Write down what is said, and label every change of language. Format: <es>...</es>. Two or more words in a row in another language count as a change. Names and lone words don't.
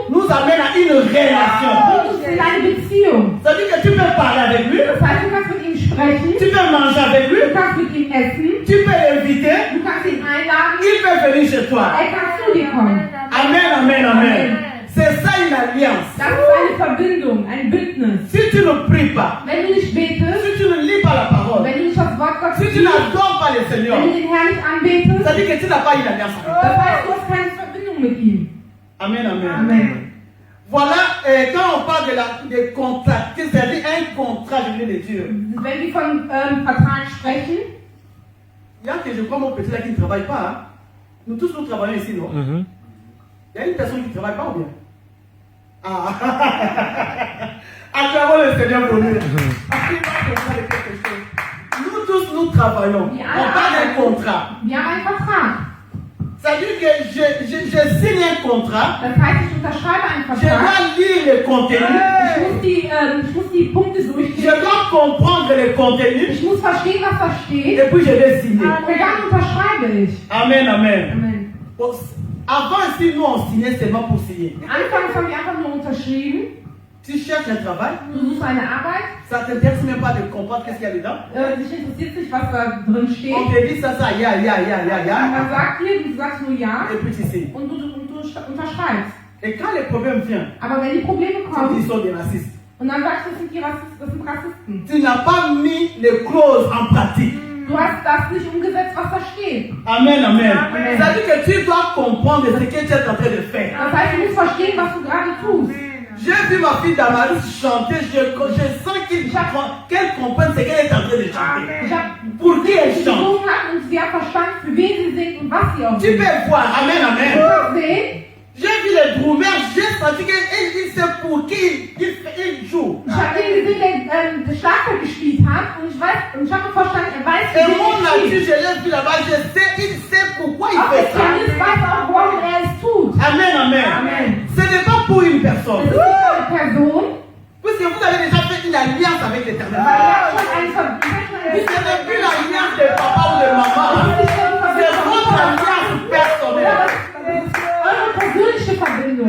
<fr>nous amène à une relation.</fr> <de>bringt uns in eine Beziehung.</de> <fr>Ça veut dire que tu peux parler avec lui,</fr> <de>Das heißt, du kannst mit ihm sprechen,</de> <fr>tu peux manger avec lui,</fr> <de>du kannst mit ihm essen,</de> <fr>tu peux l'inviter,</fr> <de>du kannst ihn einladen,</de> <fr>il peut venir chez toi.</fr> <de>er kann zu dir kommen.</de> <fr>Amen, amen, amen. C'est ça une alliance.</fr> <de>Das ist eine Verbindung, ein Bündnis.</de> <fr>Si tu ne pries pas,</fr> <de>Wenn du nicht betest,</de> <fr>si tu ne lis pas la parole,</fr> <de>wenn du nicht das Wort Gottes</de> <fr>si tu</fr> <de>liest,</de> <fr>n'adores pas le Seigneur,</fr> <de>wenn du den Herrn nicht anbetest,</de> <fr>ça veut dire que tu n'as pas une alliance avec lui.</fr> <de>das heißt, du hast keine Verbindung mit ihm.</de> <fr>Amen, amen. Amen. Voilà, quand on parle de contrat, c'est-à-dire un contrat, je viens de dire.</fr> <de>Wenn wir von Vertrag sprechen,</de> <fr>Il y a que je crois mon petit là qui ne travaille pas. Hein. Nous tous nous travaillons ici, non? Il y a une personne qui ne travaille pas ou bien? Ah, acclamons le Seigneur pour nous. Nous tous nous travaillons. On parle d'un contrat.</fr> <de>wir haben einen Vertrag.</de> <fr>Ça veut dire que je signe un contrat.</fr> <de>Das heißt, ich unterschreibe einen</de> <fr>Je</fr> <de>Vertrag.</de> <fr>dois lire le contenu.</fr> <de>Ich muss die Punkte</de> <fr>Je</fr> <de>durchgehen.</de> <fr>dois comprendre le contenu.</fr> <de>Ich muss verstehen, was da steht.</de> <fr>Et puis je vais signer.</fr> <de>Und dann unterschreibe ich.</de> <fr>Amen, amen. Amen. Bon, avant, si nous on signait seulement pour signer.</fr> <de>Anfangs haben wir einfach nur unterschrieben.</de> <fr>Tu cherches un travail,</fr> <de>Du suchst eine Arbeit.</de> <fr>ça ne t'intéresse même pas de comprendre qu'est-ce qu'il y a dedans.</fr> <de>Dich interessiert nicht, was da drin steht.</de> <fr>On te dit ça,</fr> <de>ya. Man sagt dir, du sagst nur ja.</de> <fr>Et puis tu signes.</fr> <de>Und du unterschreibst.</de> <fr>Et quand le problème vient,</fr> <de>Aber wenn die Probleme</de> <fr>tu dis</fr> <de>kommen,</de> <fr>qu'ils sont des racistes.</fr> <de>und dann sagst du, das sind Rassisten.</de> <fr>Tu n'as pas mis les clauses en pratique.</fr> <de>Du hast das nicht umgesetzt, was da steht.</de> <fr>Amen, amen. Amen. Ça veut dire que tu dois comprendre ce que tu es en train de faire.</fr> <de>Das heißt, du musst verstehen, was du gerade tust.</de> <fr>J'ai vu ma fille Damaris chanter, je sens qu'elle comprenne ce qu'elle est en train de chanter.</fr> <de>Ich habe</de> <fr>Pour qui elle chante.</fr> <de>gesungen hat und sie hat verstanden, für wen sie singt und was sie auch</de> <fr>Tu</fr> <de>singt.</de> <fr>peux voir, amen,</fr> <de>Du amen. kannst sehen,</de> <fr>J'ai vu les drummers, j'ai senti qu'il sait pour qui il joue.</fr> <de>ich habe den gesehen, der Schlagzeug gespielt hat und ich habe verstanden, er weiß,</de> <fr>Et</fr> <de>wie</de> <fr>mon</fr> <de>er</de> <fr>nature,</fr> <de>spielt.</de> <fr>je l'ai vu là-bas, il sait pourquoi il</fr> <de>Auch der</de> <fr>fait ça.</fr> <de>Pianist weiß auch, warum er es tut.</de> <fr>Amen, amen. Amen. Ce n'est pas pour une</fr> <de>Es</de> <fr>personne.</fr> <de>ist nicht eine Person,</de> <fr>Puisque vous avez déjà fait une alliance avec l'éternel.</fr> <de>weil er hat schon eine Verbindung.</de> <fr>Ce n'est plus l'alliance de papa ou de maman. C'est votre alliance personnelle.</fr> <de>Eure persönliche Verbindung.</de>